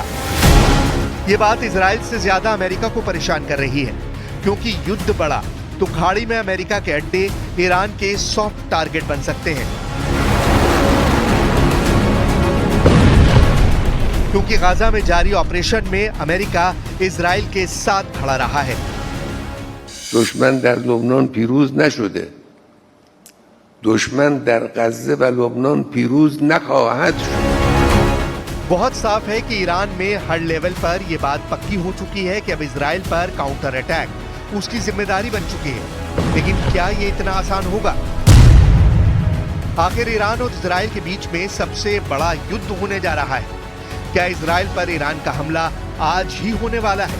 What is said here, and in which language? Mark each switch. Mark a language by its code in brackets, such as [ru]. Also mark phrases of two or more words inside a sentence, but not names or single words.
[hi] ये बात इजराइल से ज्यादा अमेरिका को परेशान कर रही है, क्योंकि युद्ध बढ़ा तो खाड़ी में अमेरिका के अड्डे ईरान के [en] soft target [hi] बन सकते हैं, क्योंकि गाजा में जारी ऑपरेशन में अमेरिका इजराइल के साथ खड़ा रहा है। [fa] دشمن در لبنان پیروز نشده. دشمن در غزه و لبنان پیروز نخواهد شد. [hi] बहुत साफ है कि ईरान में हर लेवल पर यह बात पक्की हो चुकी है कि अब इजराइल पर [en] counter attack [hi] उसकी जिम्मेदारी बन चुकी है। लेकिन क्या ये इतना आसान होगा? आखिर ईरान और इजराइल के बीच में सबसे बड़ा युद्ध होने जा रहा है। क्या इजराइल पर ईरान का हमला आज ही होने वाला है?